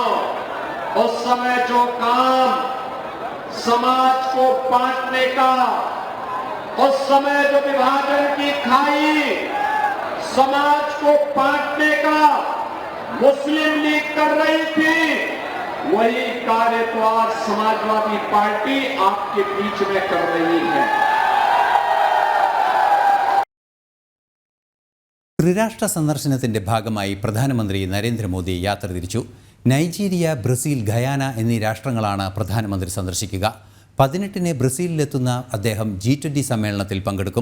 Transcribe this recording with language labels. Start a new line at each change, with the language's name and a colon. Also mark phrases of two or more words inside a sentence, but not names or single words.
Hindi: उस समय जो काम समाज को बांटने का, उस समय जो विभाजन की खाई समाज को बांटने का मुस्लिम लीग कर रही थी, वही कार्य तो आज समाजवादी पार्टी आपके बीच में कर रही है।
Malayalam: ത്രിരാഷ്ട്ര സന്ദർശനത്തിന്റെ ഭാഗമായി പ്രധാനമന്ത്രി നരേന്ദ്രമോദി യാത്ര തിരിച്ചു. നൈജീരിയ, ബ്രസീൽ, ഗയാന എന്നീ രാഷ്ട്രങ്ങളാണ് പ്രധാനമന്ത്രി സന്ദർശിക്കുക. 18-ന് ബ്രസീലിലെത്തുന്ന അദ്ദേഹം G20 സമ്മേളനത്തിൽ പങ്കെടുക്കും.